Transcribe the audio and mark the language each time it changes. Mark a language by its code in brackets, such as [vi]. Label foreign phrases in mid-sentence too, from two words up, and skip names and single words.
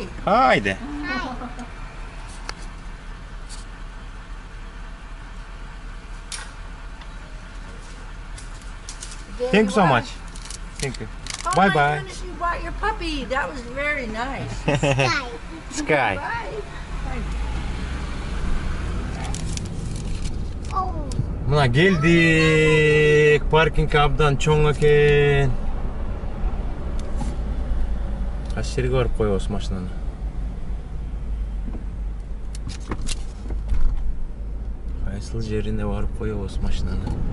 [en] Hi de. Thank you so much. Thank you. Oh Bye my bye. goodness, you brought your puppy. That was very nice. Sky. Sky. Bye. Oh, [ky] Мына келдик. Паркинг абдан чоң экен. Кайсы жерге барып коебуз машинаны? Кайсыл жерине барып коебуз машинаны?